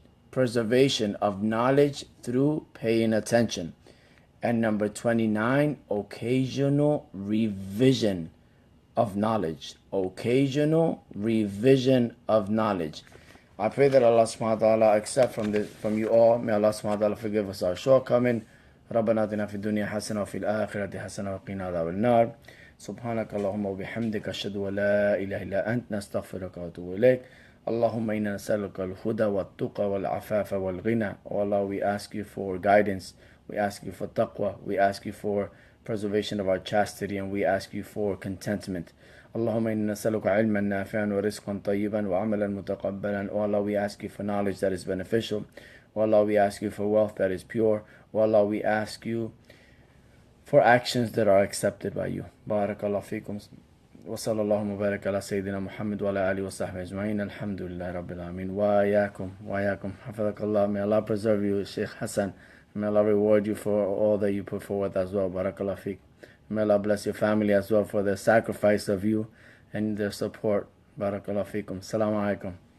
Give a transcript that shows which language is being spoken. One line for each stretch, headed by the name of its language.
English: Preservation of knowledge through paying attention. And number 29, occasional revision of knowledge. Occasional revision of knowledge. I pray that Allah subhanahu wa ta'ala accept from you all. May Allah subhanahu wa ta'ala forgive us our shortcoming.
Arabic: ربنا آتنا في الدنيا حسنة وفي الآخرة حسنة وقنا عذاب النار. سبحانك اللهم وبحمدك أشهد أن لا إله إلا أنت نستغفرك ونتوب إليك. اللهم إنا نسألك الهدى والتقى والعفاف والغنى.
English: Oh Allah, we ask you for guidance. We ask you for taqwa. We ask you for preservation of our chastity, and we ask you for contentment.
Arabic: اللهم إنا نسألك علما نافعا ورزقا طيبا وعملا متقبلا.
English: Oh Allah, we ask you for knowledge that is beneficial. Oh Allah, we ask you for wealth that is pure. Oh Allah, we ask you for actions that are accepted by you. Barakallahu fikum.
Arabic: وصلى الله وبارك على سيدنا محمد وعلى آله وصحبه أجمعين. الحمد لله رب العالمين. وإياكم حفظك الله.
English: May Allah preserve you, Sheikh Hassan. May Allah reward you for all that you put forward as well. Barakallah fiqh. May Allah bless your family as well for their sacrifice of you and their support. Barakallah fiqum. Assalamu alaikum.